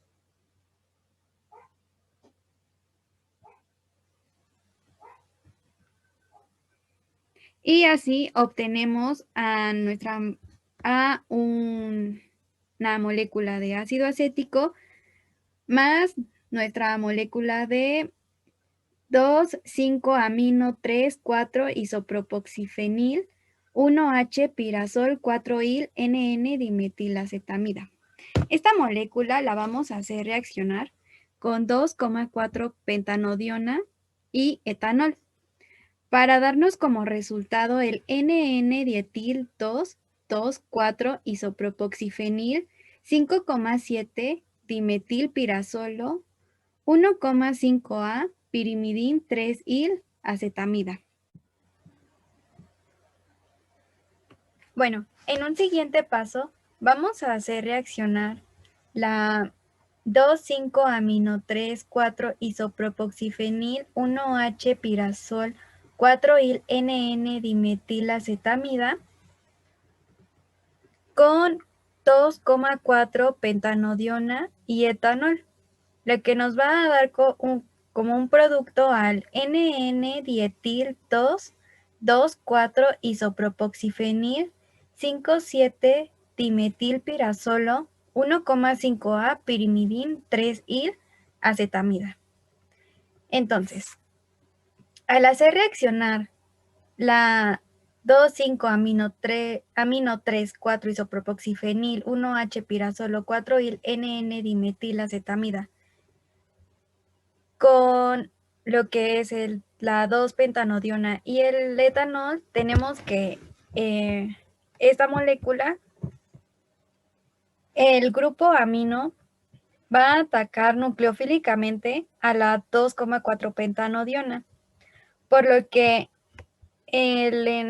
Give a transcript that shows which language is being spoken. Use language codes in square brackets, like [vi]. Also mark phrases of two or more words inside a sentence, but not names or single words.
[es] Y así obtenemos una molécula de ácido acético más nuestra molécula de 2,5-amino-3,4-isopropoxifenil 1H-pirazol 4-il-NN dimetilacetamida. Esta molécula la vamos a hacer reaccionar con 2,4-pentanodiona y etanol, para darnos como resultado el NN-dietil 2,4-isopropoxifenil 5,7-dimetilpirazolo 1,5A pirimidin 3-il-acetamida. Bueno, en un siguiente paso vamos a hacer reaccionar la 2,5-amino-3,4-isopropoxifenil 1H-pirazol 4-il-NN-dimetilacetamida con 2,4-pentanodiona y etanol, lo que nos va a dar como un producto al NN-dietil 2,4-isopropoxifenil 5,7-dimetilpirazolo 1,5A pirimidin 3-il-acetamida. Entonces, al hacer reaccionar la 2,5-amino-3,4-isopropoxifenil 1H-pirazolo 4-il-NN-dimetilacetamida con lo que es la 2-pentanodiona y el etanol, tenemos que esta molécula, el grupo amino, va a atacar nucleofílicamente a la 2,4-pentanodiona, por lo que el